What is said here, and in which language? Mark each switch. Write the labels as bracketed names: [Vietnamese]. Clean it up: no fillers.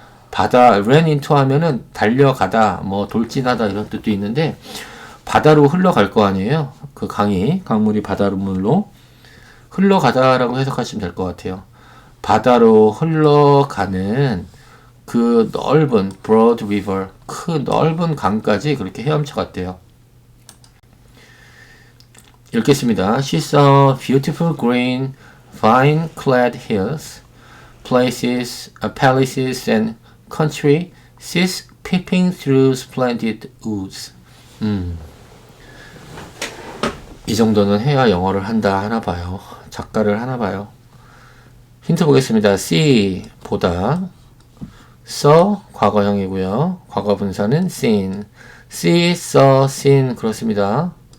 [Korean] 바다, ran into 하면은 달려가다, 뭐 돌진하다 이런 뜻도 있는데 바다로 흘러갈 거 아니에요. 그 강이, 강물이 바다물로 흘러가다라고 해석하시면 될 것 같아요. 바다로 흘러가는 그 넓은 broad river, 그 넓은 강까지 그렇게 헤엄쳐 갔대요. 읽겠습니다. [English] She saw beautiful green, vine-clad hills, places, palaces and country seats peeping through splendid woods. [Korean] 이 정도는 해야 영어를 한다 하나 봐요. 작가를 하나 봐요. 힌트 보겠습니다. see, 보다. saw, 과거형이고요. 과거분사는 seen. see, saw, seen. 그렇습니다.